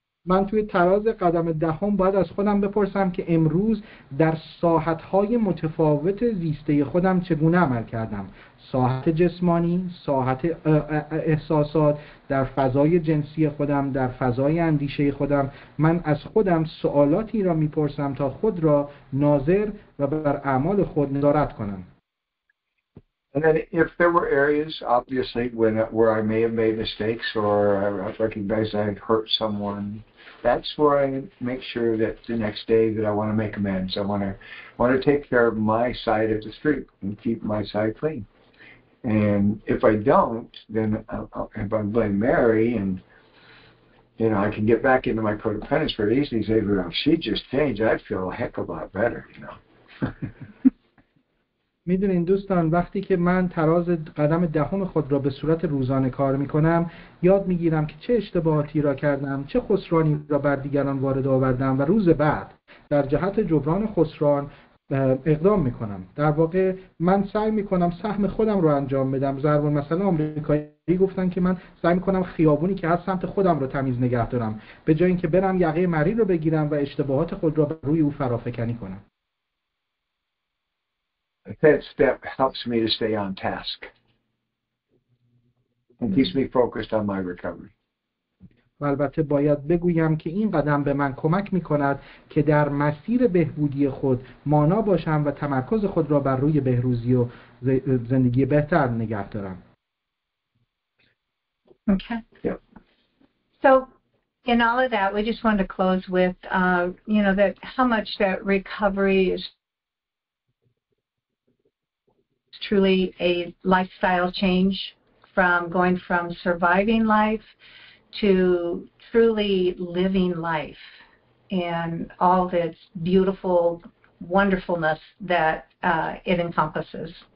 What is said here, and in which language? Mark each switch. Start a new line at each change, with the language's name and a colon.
Persian: من توی تراز قدم دهم باید از خودم بپرسم که امروز در ساحت‌های متفاوت زیسته خودم چگونه عمل کردم. ساحت جسمانی، ساحت احساسات، در فضای جنسی خودم، در فضای اندیشه خودم. من از خودم سوالاتی را میپرسم تا خود را ناظر و بر اعمال خود نظارت کنم.
English: And then if there were areas, obviously, where I may have made mistakes or I recognize I hurt someone, that's where I make sure that the next day that I want to make amends. I want to take care of my side of the street and keep my side clean. And if I don't, then if I blame Mary and I can get back into my codependence very easily and say, well, if she just changed, I'd feel a heck of a lot better,
Persian: میدونین دوستان، وقتی که من تراز قدم دهم خود را به صورت روزانه کار میکنم یاد میگیرم که چه اشتباهاتی را کردم، چه خسرانی را بر دیگران وارد آوردم و روز بعد در جهت جبران خسران اقدام میکنم. در واقع من سعی میکنم سهم خودم رو انجام بدم. ضرب المثل آمریکایی گفتن که من سعی میکنم خیابونی که از سمت خودم رو تمیز نگه دارم به جای اینکه برم یقه مری رو بگیرم و اشتباهات خود را بر روی او فرافکنی کنم.
English: The third step helps me to stay on task and keeps me focused on my recovery.
Persian: و البته باید بگویم که این قدم به من کمک می‌کند که در مسیر بهبودی خود مانا باشم و تمرکز خود را بر روی بهروزی و زندگی بهتر نگه دارم.
English: Okay. Yep. So in all of that, we just want to close with, that how much that recovery is truly a lifestyle change from going from surviving life to truly living life and all its beautiful wonderfulness that it encompasses.